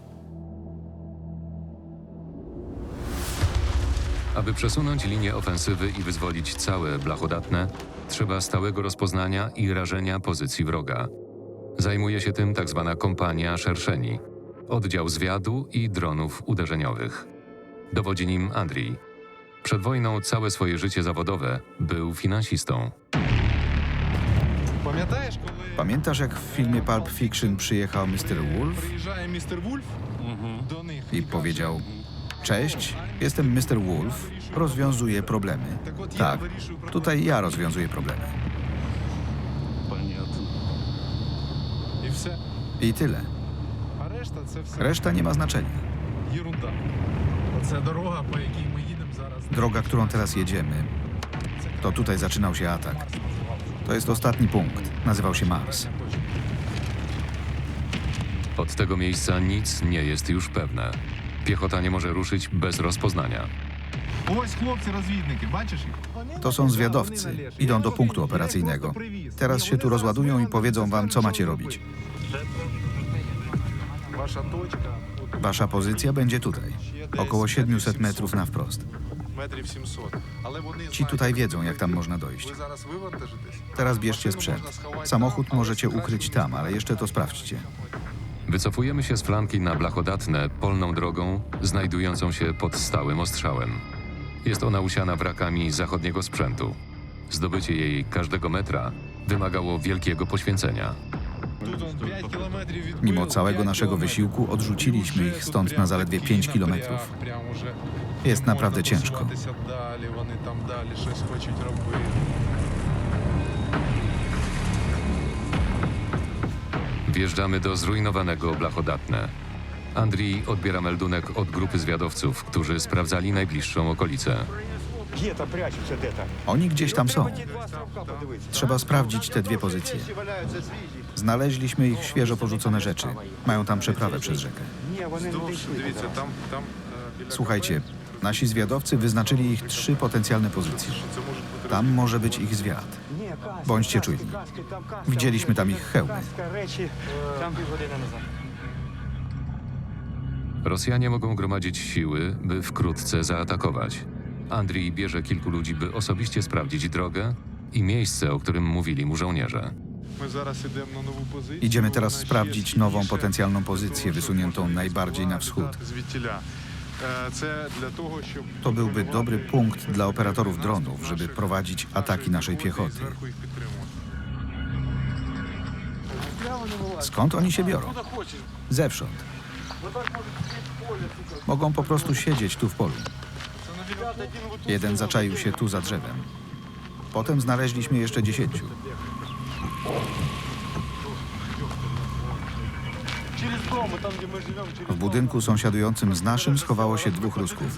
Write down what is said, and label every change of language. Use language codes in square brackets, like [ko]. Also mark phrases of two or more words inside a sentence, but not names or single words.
[pl] Aby przesunąć linię ofensywy i wyzwolić całe Blachodatne, trzeba stałego rozpoznania i rażenia pozycji wroga. Zajmuje się tym tzw. kompania Szerszeni, oddział zwiadu i dronów uderzeniowych. Dowodzi nim Andrii. Przed wojną całe swoje życie zawodowe był finansistą. [uk] Пам'ятаєш, коли [pl] Pamiętasz, jak w filmie Pulp Fiction przyjechał Mr. Wolf [uk] приїжджає містер Вульф до них [pl] i powiedział: Cześć, jestem Mr. Wolf, rozwiązuję problemy. Tak, tutaj ja rozwiązuję problemy. [uk] і все. [pl] I tyle. [uk] А решта це все [pl] Reszta nie ma znaczenia. [uk] єрунда. Оце дорога, по якій ми їдемо зараз. [pl] Droga, którą teraz jedziemy, to tutaj zaczynał się atak. To jest ostatni punkt. Nazywał się Mars. Od tego miejsca nic nie jest już pewne. Piechota nie może ruszyć bez rozpoznania. [uk] Ось хлопці-розвідники, бачиш їх? [pl] To są zwiadowcy. Idą do punktu operacyjnego. Teraz się tu rozładują i powiedzą wam, co macie robić. [uk] Ваша точка, от [pl] Wasza pozycja będzie tutaj. Około 700 metrów na wprost. [uk] метрів 700. Але вони [pl] Ci tutaj wiedzą, jak tam można dojść. [uk] ви зараз вивантажитесь. [pl] Teraz bierzcie sprzęt. Samochód możecie ukryć tam, ale jeszcze to sprawdźcie. Wycofujemy się z flanki na Blachodatne polną drogą, znajdującą się pod stałym ostrzałem. Jest ona usiana wrakami zachodniego sprzętu. Zdobycie jej każdego metra wymagało wielkiego poświęcenia. [uk] Тут он 5 кілометрів відбили. [pl] Mimo całego 5 naszego [uk] кілометрів. [pl] wysiłku odrzuciliśmy ich stąd na zaledwie 5 kilometrów. [uk] Прям уже [pl] Jest naprawdę ciężko. [uk] просуватися далі, вони там далі щось хочуть робити. [pl] Wjeżdżamy do zrujnowanego Blachodatne. Andrii odbiera meldunek od grupy zwiadowców, którzy sprawdzali najbliższą okolicę. [ru] Где-то прячутся де-то. [pl] Oni gdzieś tam są. [uk] Два ставка подивитися. [pl] Trzeba sprawdzić te dwie pozycje. Znaleźliśmy ich świeżo porzucone rzeczy. Mają tam przeprawę przez rzekę. [uk] Ні, вони не Довше, дійшли. дивіться, там біля [pl] Słuchajcie, nasi zwiadowcy wyznaczyli ich 3 potencjalne pozycje. [uk] це може бути [pl] Tam może być ich zwiad. [uk] Ні, каски, [pl] Bądźcie [uk] каски, [pl] czujni. [uk] каски, там каска. [pl] Widzieliśmy tam ich hełmy. [uk] Каска, речі. Там півгодини назад. [pl] Rosjanie mogą gromadzić siły, by wkrótce zaatakować. Andrii bierze kilku ludzi, by osobiście sprawdzić drogę i miejsce, o którym mówili mu żołnierze. [uk] Ми зараз йдемо на нову позицію. [pl] Idziemy teraz [uk] Вона [pl] sprawdzić [uk] ще [pl] nową [uk] більше [pl] potencjalną [uk] для [pl] pozycję [uk] того, щоб [pl] wysuniętą [uk] могли [pl] najbardziej na wschód. [uk] віддати звідтіля. Це для того, щоб [pl] To byłby dobry [uk] контролювати [pl] punkt dla operatorów [uk] наступ [pl] dronów, żeby [uk] наших- [pl] prowadzić ataki naszej [uk] піхоти і [pl] piechoty. [uk] зверху їх підтримувати. [pl] Skąd oni się biorą? Zewsząd. Mogą po prostu siedzieć tu w polu. Jeden zaczaił się tu za drzewem. Potem znaleźliśmy jeszcze 10. W budynku sąsiadującym z naszym schowało się 2 Rusków.